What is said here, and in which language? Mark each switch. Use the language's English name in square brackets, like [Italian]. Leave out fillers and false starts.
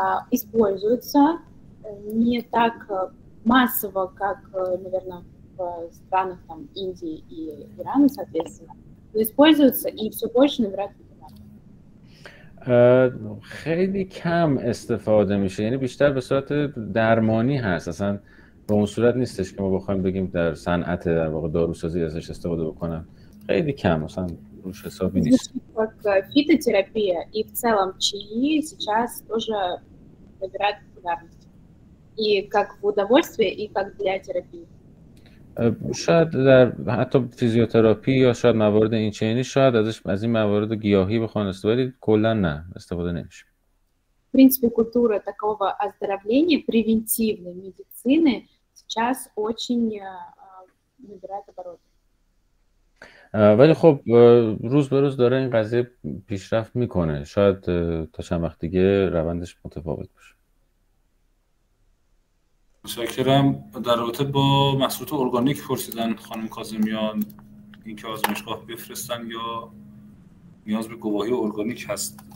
[Russian] Используются не так массово, как, наверное, в странах там Индии и Ирана, соответственно, но используются и все больше набирают популярность. [Persian] خیلی کم استفاده میشه، یعنی بیشتر به صورت درمانی هست، اصلا به اون صورت نیستش که ما بخوایم بگیم در صنعت در واقع داروسازی ازش استفاده بکنن. خیلی کم، مثلا روش حسابی نیست. [Russian] Как фитотерапия и в целом чаи сейчас тоже набирают популярность. И как в удовольствие, и как для терапии. [Persian] شاید در حتی فیزیوتراپی یا شاید موارد این چنینی شاید از این موارد گیاهی بخوان استفاده، ولی کلا نه استفاده نمیشه. [Russian] В принципе, культура такого оздоровления, превентивной медицины сейчас очень набирает обороты. [Persian] ولی خب روز به روز داره این قضیه پیشرفت میکنه. شاید تا چند وقت دیگه روندش متفاوت باشه. متشکرم. در رابطه با محصولات ارگانیک پرسیدن خانم کاظمیان اینکه آزمایشگاه بفرستن یا نیاز به گواهی ارگانیک هست.